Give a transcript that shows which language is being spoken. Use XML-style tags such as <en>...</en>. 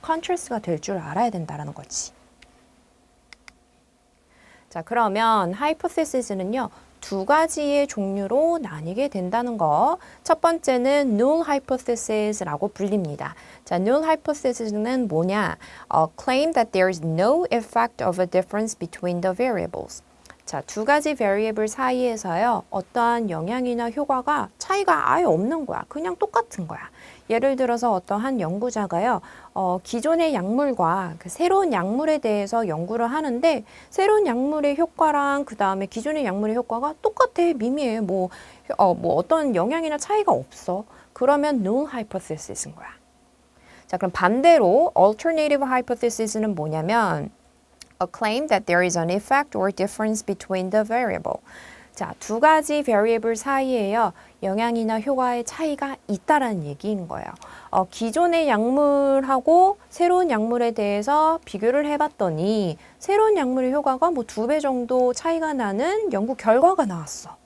<ko>컨트라스트가 될 줄 알아야 된다라는 거지. 자, 그러면 하이포테시스는요, 두 가지의 종류로 나뉘게 된다는 거. 첫 번째는 null hypothesis라고 불립니다. 자, null hypothesis는 뭐냐?</ko> <en>Claim that there is no effect of a difference between the variables.</en> <ko>자, 두 가지 variable 사이에서요, 어떠한 영향이나 효과가 차이가 아예 없는 거야. 그냥 똑같은 거야. 예를 들어서 어떠한 연구자가요, 기존의 약물과 그 새로운 약물에 대해서 연구를 하는데, 새로운 약물의 효과랑 그 다음에 기존의 약물의 효과가 똑같아. 미미해. 뭐 어떤 영향이나 차이가 없어. 그러면 null hypothesis인 거야. 자, 그럼 반대로 alternative hypothesis는 뭐냐면,</ko> <en>a claim that there is an effect or difference between the variable.</en> <ko>자, 두 가지 variable 사이에요, 영향이나 효과의 차이가 있다라는 얘기인 거예요. 기존의 약물하고 새로운 약물에 대해서 비교를 해봤더니 새로운 약물의 효과가 뭐 2배 정도 차이가 나는 연구 결과가 나왔어.</ko>